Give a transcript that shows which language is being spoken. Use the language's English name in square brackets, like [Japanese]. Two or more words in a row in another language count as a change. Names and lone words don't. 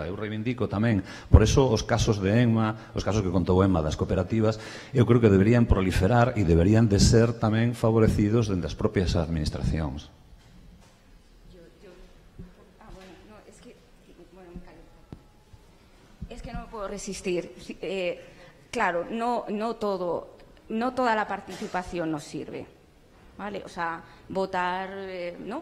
[Galician] Eu reivindico tamén, por eso os casos de Enma, os casos que contou Enma das cooperativas, eu creo que deberían proliferar e deberían de ser tamén favorecidos dende as propias administracións. [Spanish] Es que no me puedo resistir. Claro, no toda la participación nos sirve, ¿vale? O sea, votar, ¿no?